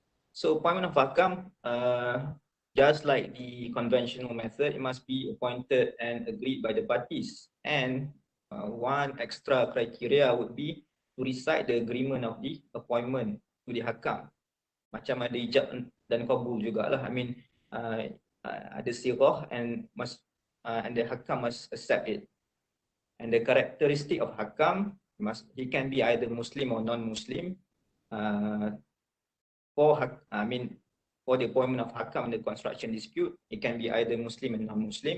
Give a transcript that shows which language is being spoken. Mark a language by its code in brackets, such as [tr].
[en] So appointment of Hakam, just like the conventional method, it must be appointed and agreed by the parties. And one extra criteria would be to recite the agreement of the appointment to the Hakam. [ms] Macam ada ijab dan kabul jugalah. [en] I mean, [ms] ada sirah [en] and the Hakam must accept it. And the characteristic of Hakam, he can be either Muslim or non-Muslim. For the appointment of Hakam in the construction dispute, it can be either Muslim and non-Muslim.